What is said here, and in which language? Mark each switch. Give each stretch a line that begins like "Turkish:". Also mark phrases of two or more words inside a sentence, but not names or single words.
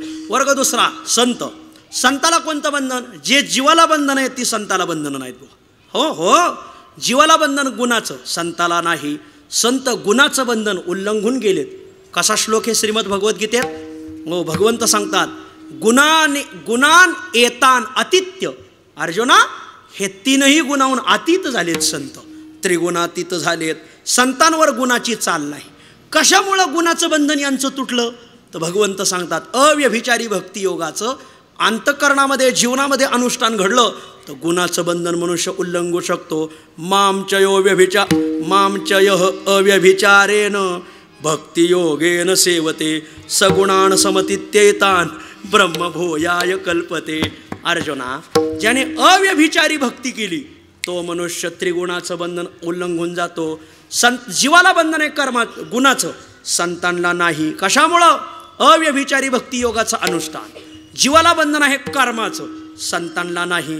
Marathi: वर्ग दुसरा संत. संताला कोणतं बंधन? जे जीवाला बंधन आहेत ती संताला बंधनं नाहीत. हो हो, जीवाला बंधन गुणाचं, संताला नाही. संत गुणाचं बंधन उल्लंघून गेलेत. कसा श्लोक आहे श्रीमद भगवद्गीतेत? हो भगवंत सांगतात
Sanskrit: गुणान एतान अतित्य.
Marathi: अर्जुना हे 3ही गुणाहून अतीत झालेत संत, त्रिगुणातीत झालेत. संतांवर गुणाची चाल नाही. कशामुळं गुणाचं बंधन यांचं तुटलं? तर भगवंत सांगतात अव्यभिचारी भक्तियोगाचं अंतःकरणामध्ये जीवनामध्ये अनुष्ठान घडलं तर गुणाचं बंधन मनुष्य उल्लंघू शकतो.
Sanskrit: मामचय अव्यभिचारेण भक्तियोगेन सेवते सगुणान समतित्येतान ब्रह्मभूयाय कल्पते.
Marathi: अर्जुना ज्याने अव्यभिचारी भक्ती केली तो मनुष्य त्रिगुणाचं बंधन उल्लंघून जातो. जीवाला बंधन आहे गुणाचं, संतांना नाही. कशामुळं? अव्यभिचारी भक्तियोगाचं अनुष्ठान. जीवाला बंधन आहे कर्माचं, संतांना नाही.